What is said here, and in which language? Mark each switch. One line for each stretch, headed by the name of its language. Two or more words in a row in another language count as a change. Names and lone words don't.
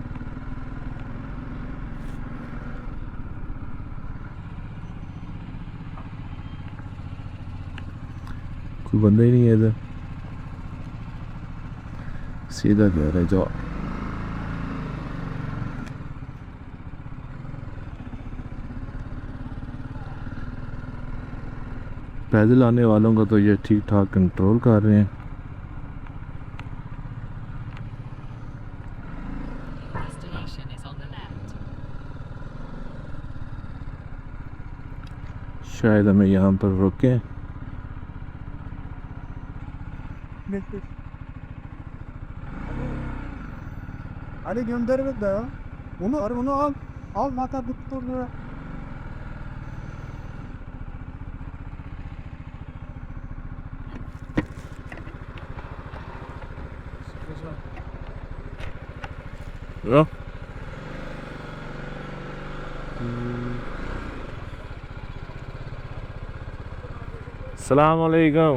Hindi: कोई बंदा ही नहीं है इधर, सीधा कह रहे जाओ। पैदल आने वालों का तो ये ठीक ठाक कंट्रोल कर रहे हैं।
English: Destination is on the left.
Hindi: शायद हमें यहाँ पर रोकें।
Turkish: Ali göndermek de ya. Onu al. Al mata tuttur.
Hindi: लो। सलामुअलैकुम।